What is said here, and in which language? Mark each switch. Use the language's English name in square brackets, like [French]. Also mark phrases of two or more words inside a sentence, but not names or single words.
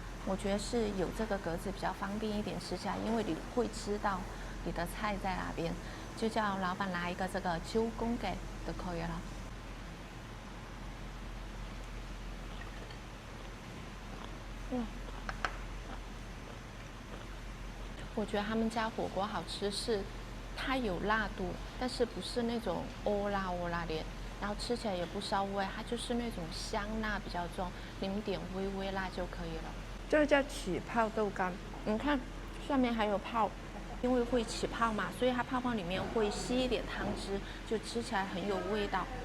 [Chinese] 我覺得是有這個格子比較方便一點吃起來，因為你會知道你的菜在哪邊，就叫老闆拿一個這個9宮格就可以了。我覺得他們家火鍋好吃是，它有辣度，但是不是那種歐辣的，然後吃起來也不燒味，它就是那種香辣比較重，你们點微辣就可以了。這個叫起泡豆乾，你看上面還有泡，因為會起泡嘛，所以它泡裡面會吸一點湯汁，就吃起來很有味道。